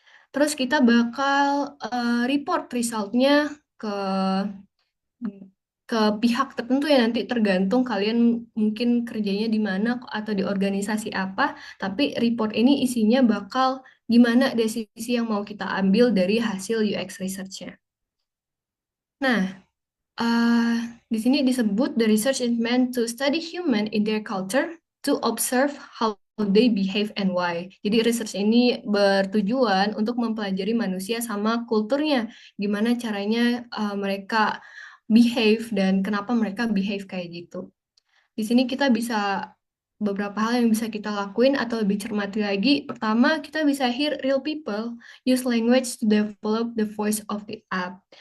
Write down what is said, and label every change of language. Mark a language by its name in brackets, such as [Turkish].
[Indonesian] Terus kita bakal report resultnya ke ke pihak tertentu ya, nanti tergantung kalian mungkin kerjanya di mana atau di organisasi apa, tapi report ini isinya bakal gimana desisi yang mau kita ambil dari hasil UX research-nya. Nah, Uh, di sini disebut [English] the research is meant to study human in their culture to observe how they behave and why. [Indonesian] Jadi research ini bertujuan untuk mempelajari manusia sama kulturnya, gimana caranya mereka behave dan kenapa mereka behave kayak gitu. Di sini kita bisa beberapa hal yang bisa kita lakuin atau lebih cermati lagi. Pertama, kita bisa [English] hear real people, use language to develop the voice of the app.